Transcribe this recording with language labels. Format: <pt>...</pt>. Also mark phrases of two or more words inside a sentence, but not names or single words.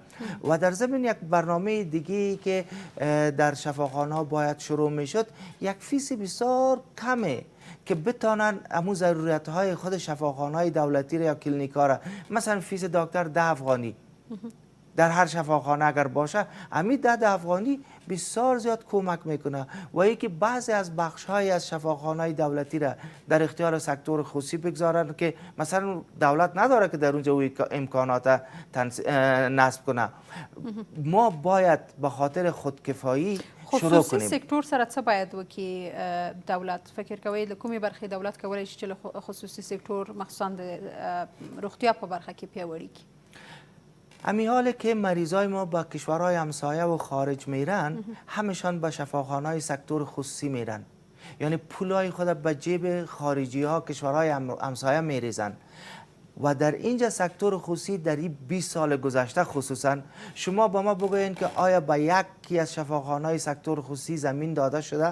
<fa>و در ضمن یک برنامه دیگه که در شفاخانه ها باید شروع میشد، یک فیس بسیار کمه که بتانن امو ضرورت های خود شفاخانه های دولتی را یا کلینیک ها را، مثلا فیس دکتر 10 افغانی در هر شفاخانه اگر باشه، امی 10 افغانی بسیار زیاد کمک میکنه. و یکی بعضی از بخش های از شفاخانه های دولتی را در اختیار سکتور خصوصی بگذارن که مثلا دولت نداره که در اونجا او امکانات نصب کنه. ما باید به خاطر خودکفایی شروع کنیم.</fa> <ps>خصوصي سکتور سره څه باید وکړي دولت؟ فکر کوئ د کومې برخې دولت کولی شي چې له خصوصي سکتور مخصوصا د روغتیا په برخه کې پیاوړي کړي؟</ps> <fa>امی حال که مریضای ما با کشورهای همسایه و خارج میرن، همشان به شفاخانه‌های سکتور خصوصی میرن. یعنی پولای خود به جیب خارجی ها کشورهای همسایه میریزن. و در اینجا سکتور خصوصی در این 20 سال گذشته خصوصا شما با ما بگوین که آیا به یکی از شفاخانه‌های سکتور خصوصی زمین داده شده؟</fa>